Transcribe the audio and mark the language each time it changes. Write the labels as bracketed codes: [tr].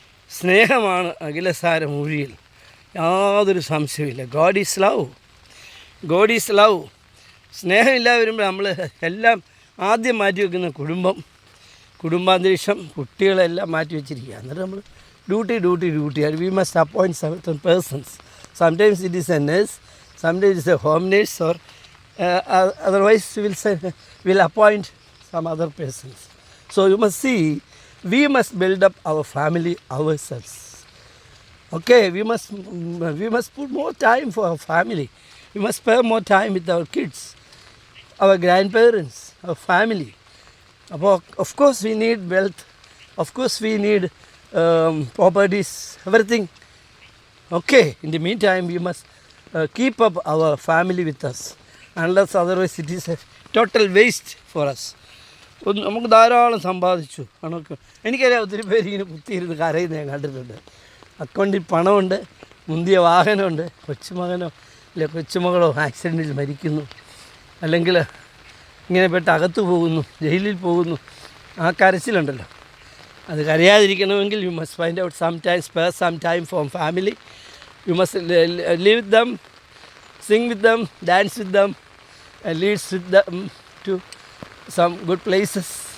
[ml] സ്നേഹമാണ് അഖിലസാര മൊഴിയിൽ, യാതൊരു സംശയമില്ല. [en] God is love, God is love. [ml] സ്നേഹമില്ലാതെ വരുമ്പോൾ നമ്മൾ എല്ലാം ആദ്യം മാറ്റി വയ്ക്കുന്ന കുടുംബാന്തരീക്ഷം, കുട്ടികളെല്ലാം മാറ്റി വെച്ചിരിക്കുക. എന്നിട്ട് നമ്മൾ [en] Duty. We must appoint certain persons. Sometimes it is a nurse, sometimes it is a home nurse, or otherwise we'll appoint some other persons. So you must see, we must build up our family ourselves. Okay, we must put more time for our family. We must spend more time with our kids, our grandparents, our family. Of course we need wealth, of course we need properties, everything. Okay, in the meantime we must keep up our family with us, unless otherwise it is a total waste for us. [ml] നമുക്ക് ധാരാളം സമ്പാദിച്ചു. എനിക്കറിയാം ഒത്തിരി പേര് ഇങ്ങനെ കുത്തിയിരുന്ന് കരയുന്നത് ഞാൻ കണ്ടിട്ടുണ്ട്. അക്കൗണ്ടിൽ പണമുണ്ട്, മുന്തിയ വാഹനമുണ്ട്, കൊച്ചുമകനോ അല്ലെ കൊച്ചുമകളോ ആക്സിഡൻറ്റിൽ മരിക്കുന്നു, അല്ലെങ്കിൽ ഇങ്ങനെ പെട്ട് അകത്ത് പോകുന്നു, ജയിലിൽ പോകുന്നു. ആ കരച്ചിലുണ്ടല്ലോ, അത് കരയാതിരിക്കണമെങ്കിൽ [en] You must find out spare some time for family. You must live with them, sing with them, dance with them, and lead with them to some good places.